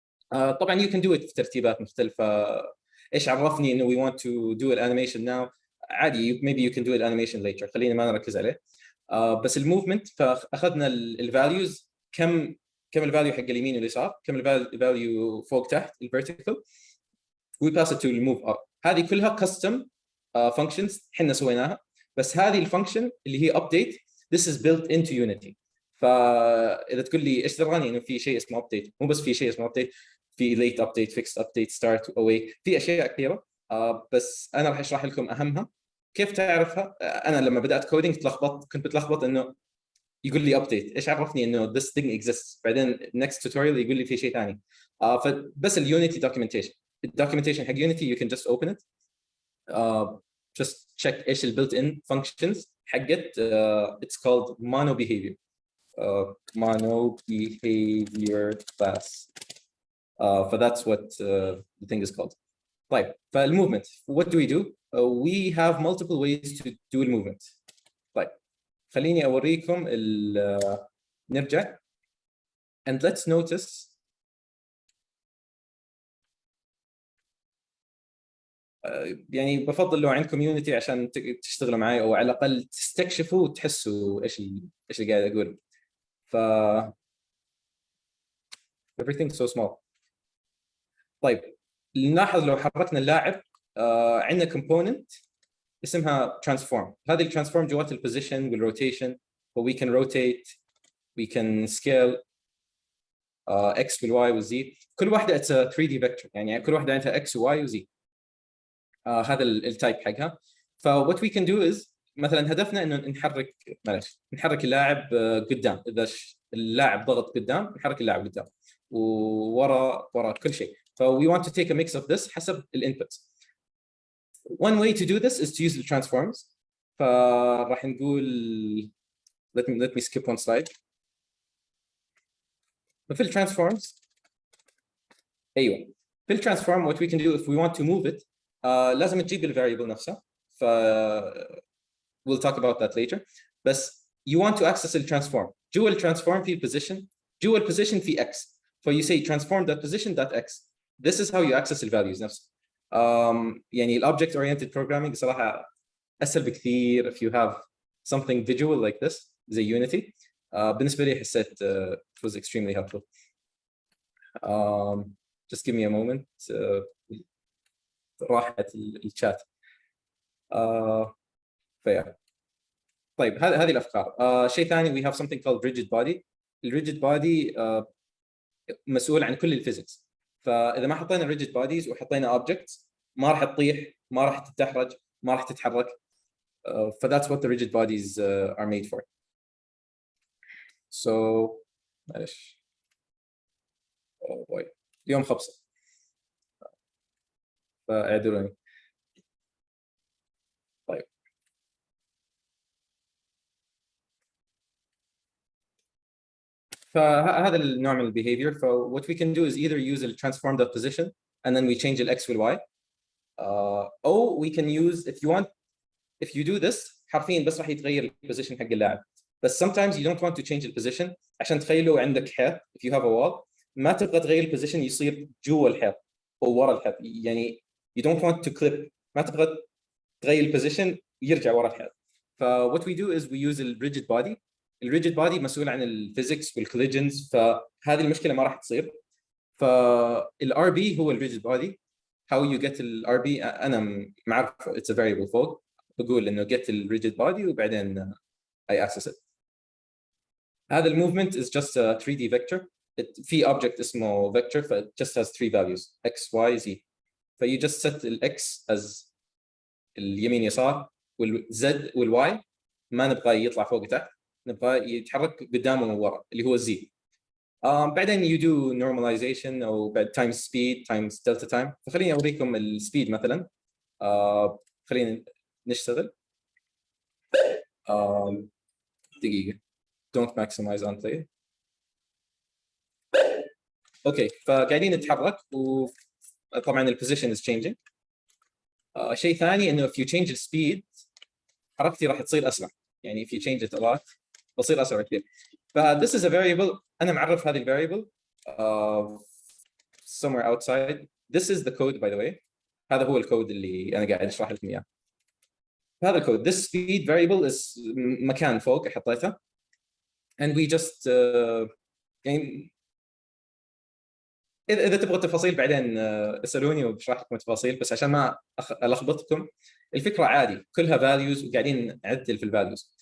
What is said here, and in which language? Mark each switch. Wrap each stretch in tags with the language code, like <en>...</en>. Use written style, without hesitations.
<ar>طبعا</ar> <en>you can do it</en> <ar>في ترتيبات مختلفه. ايش عرفني انه</ar> <en>we want to do</en> <ar>الانيميشن</ar> <en>now؟</en> <ar>عادي</ar> <en>maybe you can do</en> <ar>الانيميشن</ar> <en>later،</en> <ar>خلينا ما نركز عليه. بس الموفمنت فاخذنا الفاليوز، كم الفاليو حق اليمين واليسار، كم الفاليو فوق تحت الفيرتيكال،</ar> <en>we pass it to</en> <ar>الموف اب. هذه كلها</ar> <en>custom functions</en> <ar>احنا سويناها. بس هذه الفانكشن اللي هي</ar> <en>update this is built into Unity.</en> <ar>فاذا تقول لي ايش دراني انه في شيء اسمه update، مو بس في شيء اسمه update، في</ar> <en>late update fixed update start</en> <ar>away، في اشياء كثيره. بس انا راح اشرح لكم اهمها. كيف تعرفها؟ انا لما بدات كودينج كنت بتلخبط انه يقول لي update، ايش عرفني انه</ar> <en>this thing exists؟</en> <ar>بعدين</ar> <en>next tutorial</en> <ar>يقول لي في شيء ثاني. فبس اليونيتي documentation، الدوكيومنتيشن حق يونيتي</ar> <en>you can just open it. Just check</en> <ar>ايش البيلت ان</ar> <en>functions</en> <ar>حقت.</ar> <en>It's called mono behavior. Mono behavior class. That's what the thing is called.</en> <ar>طيب فالmovement</ar> <en>what do we do? We have multiple ways to do الموفمنت.</en> <ar>طيب خليني اوريكم نرجع</ar> <en>and let's notice</en> <ar>يعني بفضل لو عندكم يونيتي عشان تشتغلوا معي، او على الاقل تستكشفوا وتحسوا ايش اللي قاعد اقول. ف</ar> <en>everything so small.</en> <ar>طيب نلاحظ لو حركنا اللاعب عندنا component اسمها transform. هذه الترانسفورم جوات البوزيشن والروتيشن، و</ar> <en>we can rotate we can scale</en> <ar>x والy والz. كل واحده</ar> <en>it's a 3D vector،</en> <ar>يعني كل واحده عندها x و y و z. هذا التايب حقها. ف</ar> <en>what we can do is</en> <ar>مثلا هدفنا انه نحرك اللاعب قدام. اذا اللاعب ضغط قدام نحرك اللاعب قدام، وورا كل شيء. ف</ar> <en>we want to take a mix of this</en> <ar>حسب الانبوتس.</ar> <en>One way to do this is to use the transforms.</en> <ar>فراح نقول</ar> <en>let me skip one slide.</en> <ar>في الترانسفورمز ايوه في الترانسفورم</ar> <en>what we can do if we want to move it</en> <ar>لازم تجيب الفاريبل نفسها. ف</ar> <en>we'll talk about that later.</en> <ar>بس</ar> <en>you want to access the transform.</en> <ar>جوا الترانسفورم في البوزيشن، جوا البوزيشن في x.</ar> <en>So you say transform that position that x. This is how you access</en> <ar>الفاليوز نفسها. يعني الobject</ar> <en>oriented programming</en> <ar>صراحة أسهل بكثير</ar> <en>if you have something visual like this</en> <ar>زي</ar> <en>Unity.</en> <ar>بالنسبة لي حسيت</ar> <en>it was extremely helpful. Just give me a moment.</en> <ar>راحت الشات. فيا طيب هذه الافكار. شيء ثاني</ar> <en>we have something called rigid body.</en> <ar>الريجيد بادي مسؤول عن كل الفيزكس. فاذا ما حطينا الريجيد بوديز وحطينا</ar> <en>objects</en> <ar>ما راح تطيح، ما راح تتحرك، ما راح تتحرك. ف</ar> <en>that's what the rigid bodies are made for. So</en> <ar>معلش</ar> <en>oh boy</en> <ar>اليوم خبصة فاعذروني. طيب فهذا النوع من البيهيفير. ف</ar> <en>what we can do is either use a transform dot position and then we change the x</en> <ar>وال</ar> <en>y, or we can use if you do this</en> <ar>حرفيا بس راح يتغير البوزيشن حق اللاعب. بس</ar> <en>sometimes you don't want to change the position</en> <ar>عشان تخيلوا عندك حيط</ar> <en>if you have a wall</en> <ar>ما تبغى تغير البوزيشن يصير جوا الحيط او ورا الحيط، يعني</ar> <en>you don't want to clip،</en> <ar>ما تبغى تغير البوزيشن يرجع ورا الحيط. ف</ar> <en>what we do is we use a rigid body.</en> <ar>الريجيد بادي مسؤول عن الفيزكس والكوليجنز، فهذه المشكله ما راح تصير. فالار بي هو الريجيد بادي.</ar> <en>how you get</en> <ar>الار بي انا معرف</ar> <en>it's a variable</en> <ar>فوق، بقول انه</ar> <en>get</en> <ar>الريجيد بادي وبعدين</ar> <en>I access it.</en> <ar>هذا الموفمنت</ar> <en>is just a 3D vector.</en> <ar>في</ar> <en>object</en> <ar>اسمه</ar> <en>vector</en> <ar>ف</ar> <en>it just has 3 values x y z.</en> <ar>ف</ar> <en>you just set</en> <ar>ال x</ar> <en>as</en> <ar>اليمين يسار والz والy ما نبغى يطلع فوق تحت، نبغى يتحرك قدام وورا اللي هو z. بعدين</ar> <en>you do normalization</en> <ar>او بعد</ar> <en>times speed times delta time.</en> <ar>فخليني اوريكم السبيد مثلا. خلينا نشتغل. دقيقة</ar> <en>don't maximize on play.</en> <ar>اوكي، فقاعدين نتحرك، وطبعا البوزيشن</ar> <en>Is changing.</en> <ar>شيء ثاني انه</ar> <en>if you change the speed</en> <ar>حركتي راح تصير اسرع، يعني</ar> <en>if you change it a lot</en> <ar>بصير اسرع كثير. ف</ar> <en>this is a variable،</en> <ar>انا معرف هذه الفاريبل</ar> <en>somewhere outside. This is the code by the way.</en> <ar>هذا هو الكود اللي انا قاعد اشرح لكم اياه. هذا الكود</ar> <en>this speed variable is</en> <ar>مكان فوق حطيته</ar> <en>and we just</en> <ar>يعني اذا تبغوا التفاصيل بعدين اسالوني وبشرح لكم التفاصيل، بس عشان ما الخبطكم الفكره عادي كلها</ar> <en>values</en> <ar>وقاعدين نعدل في الفاليوز.</ar>